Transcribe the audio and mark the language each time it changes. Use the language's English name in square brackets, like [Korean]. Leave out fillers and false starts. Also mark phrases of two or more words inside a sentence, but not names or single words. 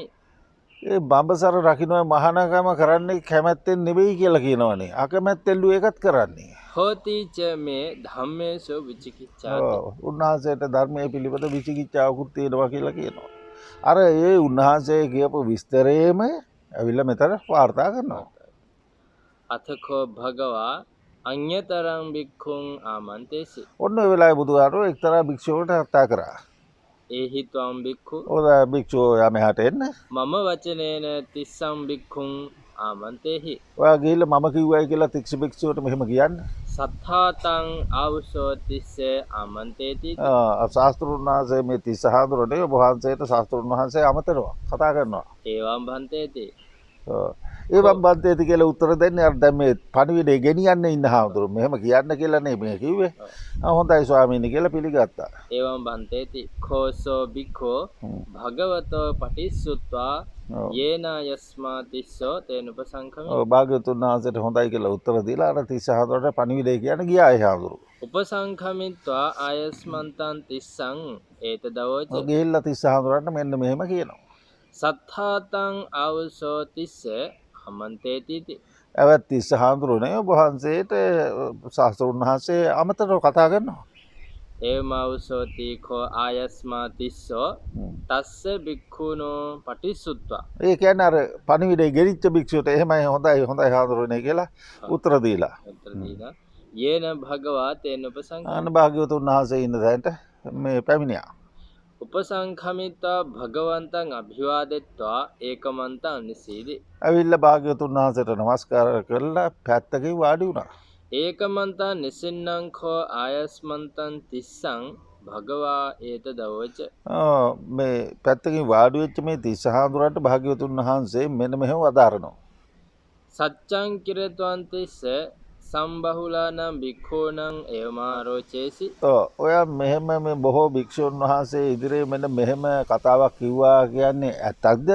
[Sinhala] ඒ බඹසර රකින්න මහානකම කරන්නේ කැමැත්තෙන් නෙවෙයි කියලා කියනවනේ. අකමැත්තෙන්ලු ඒකත් කරන්නේ. [Pali] හෝතිච මේ ධම්මේසු විචිකිච්ඡාති. [Sinhala] උන්වහන්සේට ධර්මයේ පිළිබඳ විචිකිච්ඡාවකුත් තියෙනවා කියලා කියනවා. අර ඒ උන්වහන්සේ කියපු විස්තරේම ඇවිල්ලා මෙතන වාර්තා කරනවා. [Pali] අතකෝ භගවා අඤ්‍යතරං භික්ඛුං ආමන්තේසි. [Sinhala] ඔන්න ඔය වෙලාවේ බුදුහාරෝ එක්තරා භික්ෂුවකට කතා කරා. [Pali] ඒහි ත්වං භික්ඛු. [Sinhala] ඔය භික්ෂුව යා මෙහාට එන්න. [Pali] මම වචනේන තිස්සං භික්ඛුං ආමන්තේහි. [Sinhala] ඔයා ගිහිල්ලා මම කිව්වයි කියලා තික්ෂ භික්ෂුවට මෙහෙම කියන්න. [Pali] සත්තාතං ආවුසෝ තිස්සේ ආමන්තේති. [Sinhala] ශාස්ත්‍රුන් වහන්සේ මේ තිස්ස හාමුදුරනේ වහන්සේට ශාස්ත්‍රුන් වහන්සේ අමතනවා කතා කරනවා. [Pali] ඒවම් භන්තේති. ඒ වම්බන්තේති [Sinhala] කියලා උත්තර දෙන්නේ අර දැන් මේ පණිවිඩේ ගෙනියන්න ඉන්න හාමුදුරුවෝ මෙහෙම කියන්න කියලා නේ මේ කිව්වේ. හොඳයි ස්වාමීනි කියලා පිළිගත්තා. [Pali] ඒවම් භන්තේති khosෝ බික්ඛෝ භගවතෝ පටිස්සුත්වා යේන යස්මා තිස්සෝ තේන උපසංඛමේ. [Sinhala] භාග්‍යවතුන් වහන්සේට හොඳයි කියලා උත්තර දීලා අර තිස්ස හාමුදුරට පණිවිඩේ කියන්න ගියා ඒ හාමුදුරුවෝ. [Pali] උපසංඛමිත්වා ආයස්මන්තං තිස්සං ඒතදවෝච. [Sinhala] ගිහිල්ලා තිස්ස හාමුදුරන්ට මෙන්න මෙහෙම කියනවා. [Pali] සත්තාතං ආවුසෝ තිස්ස ආමන්තේති. [Sinhala] ඇවත් තිස්ස හාමුදුරුවනේ වහන්සේට ශාස්ත්‍රුන් වහන්සේ අමතරව කතා කරනවා. [Pali] ඒමවුසෝති කෝ ආයස්මා තිස්සෝ තස්ස භික්ඛුනෝ පටිසුත්වා. [Sinhala] ඒ කියන්නේ අර පණිවිඩේ ගෙනිච්ච භික්ෂුවට එහෙමයි හොඳයි හාමුදුරුවනේ කියලා උත්තර දීලා. [Pali] යේන භගවා තේන උපසංඛම. [Sinhala] අන්න භාග්‍යවතුන් වහන්සේ ඉන්න තැනට මේ පැමිණියා. [Pali] උපසංඛමිත්වා භගවන්තං අභිවාදෙත්වා ඒකමන්තං නිසීදි. [Sinhala] ඇවිල්ලා භාග්‍යවතුන් වහන්සේට නමස්කාර කරලා පැත්තකින් වාඩි වුණා. [Pali] ඒකමන්තං නිසින්නං කෝ ආයස්මන්තං තිස්සං භගවා ඒතදවෝච. [Sinhala] මේ පැත්තකින් වාඩි වෙච්ච මේ තිස්ස හාමුදුරන්ට භාග්‍යවතුන් වහන්සේ මෙන්න මෙහෙම වදාරනවා. [Pali] සච්ඡං කිරත්වං තිස්ස සම්බහුලානම් භික්ඛූනං එවමාරෝචේසි. [Sinhala] ඔයා මෙහෙම මේ බොහෝ භික්ෂුන් වහන්සේ ඉදිරියේ මෙන්න මෙහෙම කතාවක් කිව්වා කියන්නේ ඇත්තක්ද?